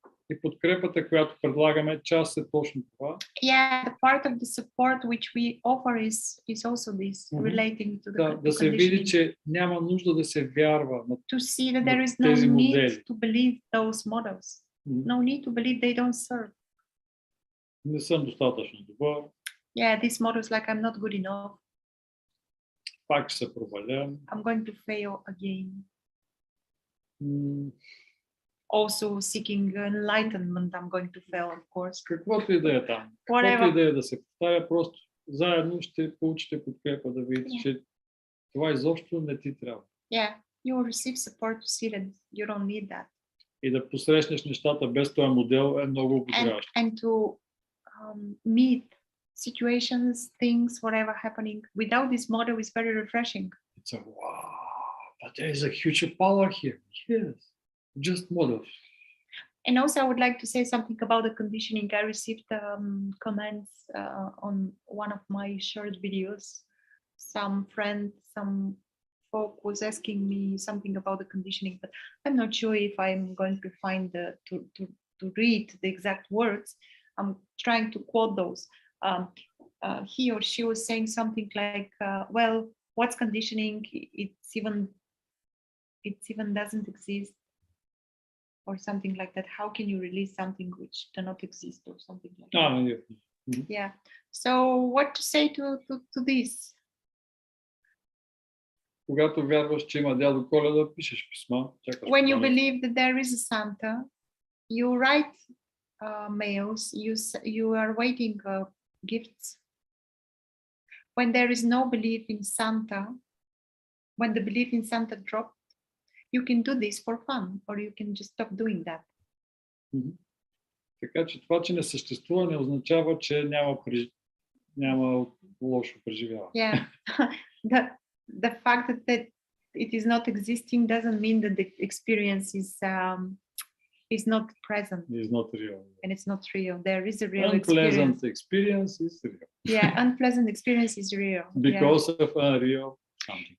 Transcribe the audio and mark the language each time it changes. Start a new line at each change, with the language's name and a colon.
Bulgarian: И подкрепата, която предлагаме, част е точно това.
English: Yeah, the part of the support which we offer is also this, relating to the
Bulgarian: да се види, че няма нужда да се вярва на
English: to see that there is no
Bulgarian: тези
English: need
Bulgarian: модели.
English: to believe those models. No need to believe they don't serve.
Bulgarian: Не съм достатъчно добър.
English: Yeah, these models like I'm not good enough.
Bulgarian: Пак ще се провалям.
English: I'm going to fail again. Also seeking enlightenment, I'm going to fail, of course.
Bulgarian: Каквото и да е там. Каквото и да е да се повтаря, просто заедно ще получите подкрепа да видите, че това изобщо не ти трябва.
English: Yeah, you will receive support to see that you don't need that.
Bulgarian: И да посрещнеш нещата без този модел е много ободряващо.
English: And to meet situations, things, whatever happening without this model is very refreshing. It's a wow, but there is a huge power here. Yes, just models. And also, I would like to say something about the conditioning. I received comments on one of my short videos. Some friend, some folk was asking me something about the conditioning, but I'm not sure if I'm going to find to read the exact words. I'm trying to quote those. He or she was saying something like, well, what's conditioning? It's even doesn't exist. or something like that. How can you release something which does not exist or something like that? А, Yeah. So what to say to this?
Bulgarian: когато вярваш, че има дядо Коледа, пишеш писма. Чакаш
English: When you
Bulgarian: Коледа.
English: believe that there is a Santa, you write mails, you are waiting gifts. When there is no belief in Santa, when the belief in Santa dropped, you can do this for fun, or you can just stop doing that.
Bulgarian: Така че това, че не съществува, не означава, че няма лошо преживяване.
English: Yeah. The fact that it is not existing doesn't mean that the experience is not present. It's not real. And it's not real. There is a real Unpleasant experience. experience is real. Yeah, unpleasant experience is real. Because of unreal something.